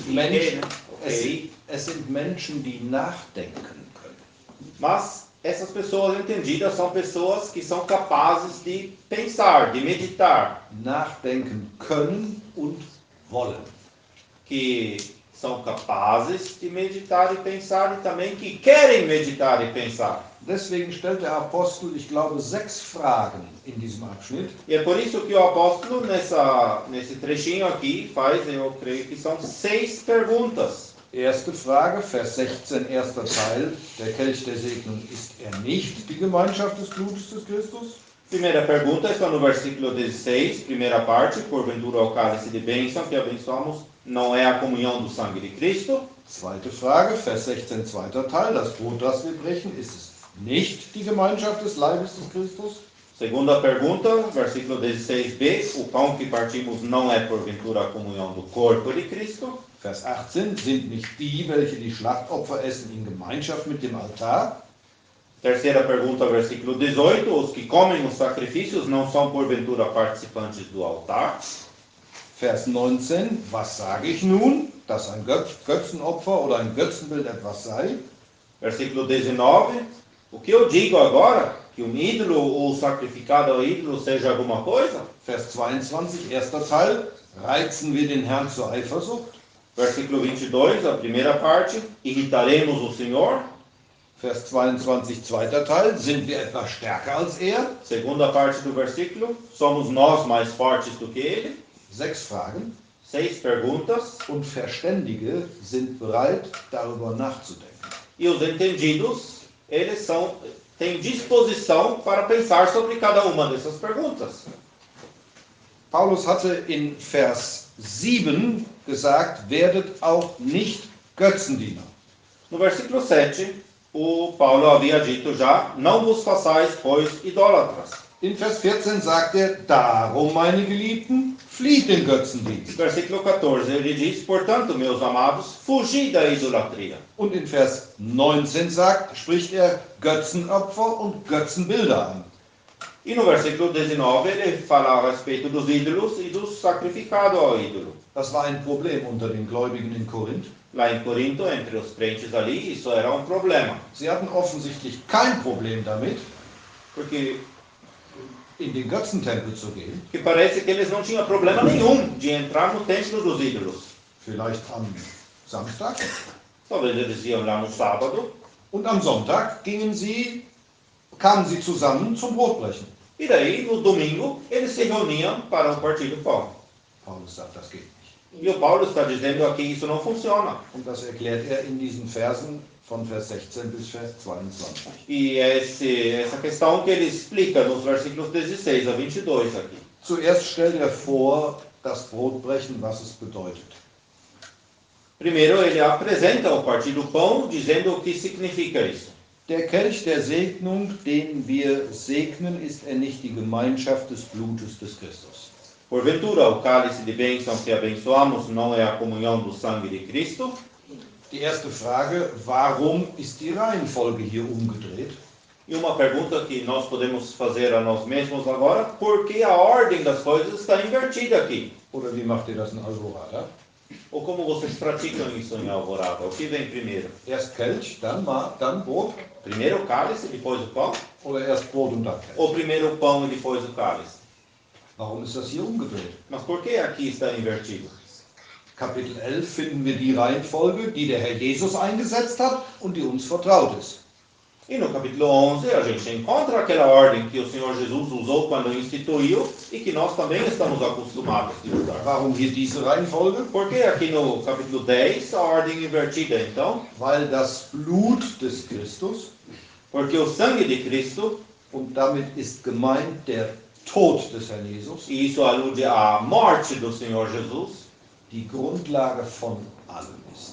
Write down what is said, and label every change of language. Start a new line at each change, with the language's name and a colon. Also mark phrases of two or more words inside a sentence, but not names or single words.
English: Okay.
German: es sind Menschen, die nachdenken können.
Portuguese: mas essas pessoas entendidas são pessoas que são capazes de pensar, de meditar,
German: Nachdenken können und wollen.
Portuguese: que são capazes de meditar e pensar e também que querem meditar e pensar.
German: Deswegen stellt der Apostel, ich glaube, 6 Fragen in diesem Abschnitt.
Portuguese: E é por isso que o apóstolo, nesse trechinho aqui, faz, eu creio que são 6 perguntas.
German: Erste Frage, Vers 16, erster Teil. Der Kelch der Segnung, ist er nicht die Gemeinschaft des Blutes des Christus?
Portuguese: Primeira pergunta está no versículo 16, primeira parte, porventura o cálice de bênção que abençoamos não é a comunhão do sangue de Cristo.
German: Zweite Frage, Vers 16, zweiter Teil. Das Brot, das wir brechen, ist es nicht die Gemeinschaft des Leibes des Christus?
Portuguese: Segunda pergunta, versículo 16b, o pão que partimos não é porventura a comunhão do corpo de Cristo.
German: Vers 18, sind nicht die, welche die Schlachtopfer essen, in Gemeinschaft mit dem Altar?
Portuguese: Terceira pergunta, versículo 18, os que comem os sacrifícios não são porventura participantes do altar.
German: Vers 19, was sage ich nun, dass ein Götzenopfer oder ein Götzenbild etwas sei?
Portuguese: Versículo 19, o que eu digo agora? Que um ídolo ou sacrificado ao ídolo seja alguma coisa?
German: Vers 22, erster Teil, reizen wir den Herrn zur Eifersucht?
Portuguese: Versículo 22, a primeira parte, irritaremos o Senhor.
German: Vers 22, zweiter Teil, sind wir etwas stärker als er?
Portuguese: Segunda parte do versículo, somos nós mais fortes do que ele?
German: 6 Fragen.
Portuguese: 6 perguntas.
German: Und Verständige sind bereit, darüber nachzudenken.
Portuguese: E os entendidos, eles têm disposição para pensar sobre cada uma dessas perguntas.
German: Paulus hatte in Vers 7 gesagt, werdet auch nicht Götzendiener.
Portuguese: No versículo 7, o Paulo havia dito já, não vos façais, pois, idólatras.
German: In Vers 14 sagt er, darum, meine Geliebten, flieht den Götzendienst.
Portuguese: Versículo 14, ele diz, portanto, meus amados, fugi da idolatria.
German: Und in Vers 19 spricht er Götzenopfer und Götzenbilder an.
Portuguese: E no versículo 19, ele fala a respeito dos ídolos e do sacrificado ao ídolo.
German: Das war ein Problem unter den Gläubigen in Korinth.
Portuguese: Lá em Corinto, entre os crentes ali, isso era um problema.
German: Sie hatten offensichtlich kein Problem damit,
Portuguese: Porque
German: in den Götzentempel zu gehen,
Portuguese: que parece que eles não tinham problema nenhum de entrar no templo dos ídolos.
German: vielleicht am Samstag,
Portuguese: Talvez eles iam lá no sábado,
German: und am Sonntag kamen sie zusammen zum Brotbrechen.
Portuguese: e daí, no domingo, eles se reuniam para o partir do pão.
German: Paulus sagt, das geht nicht.
Portuguese: E o Paulo está dizendo aqui que isso não funciona.
German: Und das erklärt er in diesen Versen von Vers 16 bis Vers 22.
Portuguese: E é essa questão que ele explica nos versículos 16 a 22 aqui.
German: Zuerst stellt er vor, das Brotbrechen, was es bedeutet.
Portuguese: Primeiro, ele apresenta o partir do pão, dizendo o que significa isso.
German: Der Kelch der Segnung, den wir segnen, ist er nicht die Gemeinschaft des Blutes des Christus.
Portuguese: Porventura, o cálice de bênção que abençoamos não é a comunhão do sangue de Cristo?
German: Die erste Frage, warum ist die Reihenfolge hier umgedreht?
Portuguese: E uma pergunta que nós podemos fazer a nós mesmos agora, por que a ordem das coisas está invertida aqui?
German: Oder wie macht ihr das in Alvorada?
Portuguese: Ou como vocês praticam isso em Alvorada? O que vem primeiro?
German: Erst Kelch, dann Brot?
Portuguese: Primeiro o cálice, depois o pão?
German: Oder erst Brot und dann Kelch?
Portuguese: Ou primeiro o pão e depois o cálice?
German: Warum ist das hier umgedreht?
Portuguese: Mas por que aqui está invertido?
German: Kapitel 11 finden wir die Reihenfolge, die der Herr Jesus eingesetzt hat und die uns vertraut ist.
Portuguese: E no capítulo 11 a gente encontra aquela ordem que o Senhor Jesus usou quando instituiu e que nós também estamos acostumados a usar.
German: Warum hier diese Reihenfolge?
Portuguese: Por que aqui no capítulo 10 a ordem invertida então?
German: Weil das Blut des Christus,
Portuguese: Porque o sangue de Cristo,
German: und damit ist gemeint der Tod des Herrn Jesus,
Portuguese: e isso alude à morte do Senhor Jesus,
German: die Grundlage von allem ist.